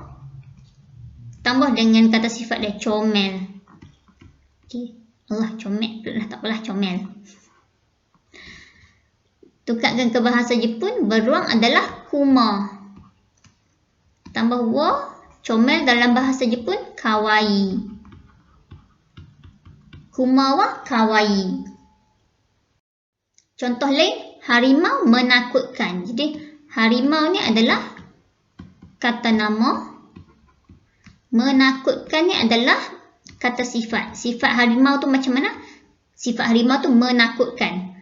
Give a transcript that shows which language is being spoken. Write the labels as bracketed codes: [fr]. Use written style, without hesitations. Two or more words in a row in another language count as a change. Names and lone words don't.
[ms] Tambah dengan kata sifat dia, comel. Okay. Allah, comel. Tak apalah, comel. Tukarkan ke bahasa Jepun, beruang adalah kuma. Tambah wa, comel dalam bahasa Jepun, kawaii. [ja] 熊はかわいい. [ms] Contoh lain, harimau menakutkan. Jadi harimau ni adalah kata nama. Menakutkan ni adalah kata sifat. Sifat harimau tu macam mana? Sifat harimau tu menakutkan.